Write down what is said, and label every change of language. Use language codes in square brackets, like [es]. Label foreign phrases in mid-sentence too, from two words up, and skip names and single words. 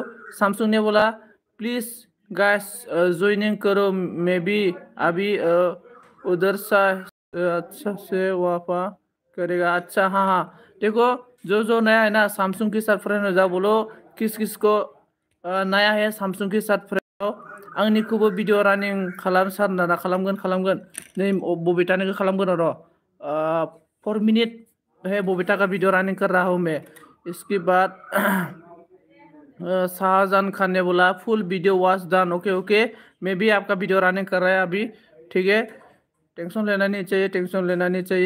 [hi] सैमसंग ने बोला [en] please guys joining [hi] करो, मैं भी अभी उधर सा अच्छा से वापा करेगा। अच्छा हाँ हाँ, देखो जो नया है ना सैमसंग के साथ फ्रेंड हो जाओ, बोलो किस किस को नया है सैमसंग के साथ फ्रेंड हो। [brx] आंनिखौबो [en] video running [brx] खालाम सार ना खालामगोन नै बबीतानिखौ खालामगोन र' [hi] 4 मिनट है बबीता का वीडियो रनिंग कर रहा हूँ मैं। इसके बाद शाहजहान खान ने बोला [en] full video watch done. [hi] ओके ओके, मैं भी आपका [en] video running [hi] कर रहा है अभी, ठीक है। टेंशन लेना नहीं चाहिए, टेंशन लेना नहीं चाहिए।